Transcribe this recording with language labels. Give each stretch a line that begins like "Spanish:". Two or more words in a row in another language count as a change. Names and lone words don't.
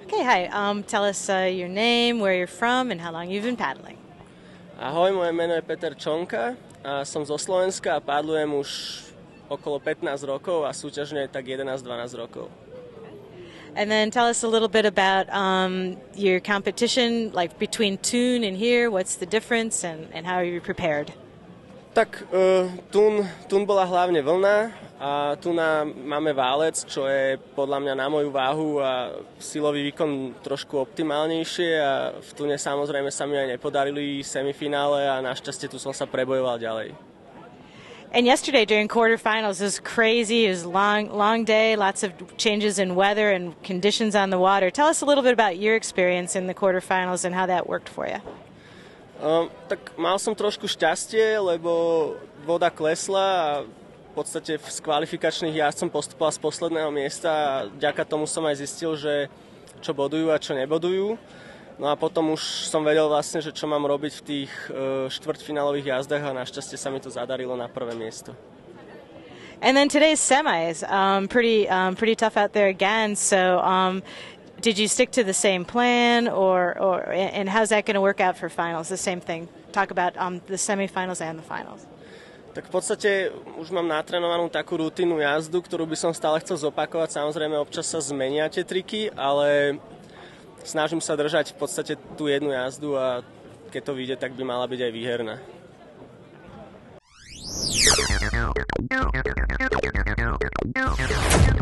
English: hi. Tell us your name, where you're from, and how long you've been paddling.
Slovak: Ahoj, moje meno je Peter Čonka a som zo Slovenska a paddlujem už okolo 15 rokov a súťažne tak 11-12 rokov.
English: And then tell us a little bit about your competition, like between Thun and here. What's the difference, and how are you prepared?
Slovak: Tak Thun bola hlavne vlna a tu máme válec, čo je podľa mňa na moju váhu a silový výkon trošku optimálnejšie a v Thune samozrejme sa mi aj nepodarili semifinále a našťastie tu som sa prebojoval ďalej.
English: And yesterday during quarterfinals, it was crazy. It was a long day, lots of changes in weather and conditions on the water. Tell us a little bit about your experience in the quarterfinals and how that worked for you.
Slovak: Tak mal som trošku šťastie, lebo voda klesla a v podstate z kvalifikačných jazd som postupoval z posledného miesta a vďaka tomu som aj zistil, že čo bodujú a čo nebodujú. No a potom už som vedel vlastne, že čo mám robiť v tých štvrťfinálových jazdách a našťastie sa mi to zadarilo na prvé miesto.
English: And then today's semis, pretty tough out there again. So did you stick to the same plan, and how's that going to work out for finals? The same thing. Talk about the semifinals and the finals.
Slovak: Tak v podstate už mám natrenovanú takú rutinnú jazdu, ktorú by som stále chcel zopakovať. Samozrejme občas sa zmenia tie triky, ale snažím sa držať v podstate tú jednu jazdu a keď to vyjde, tak by mala byť aj výherná.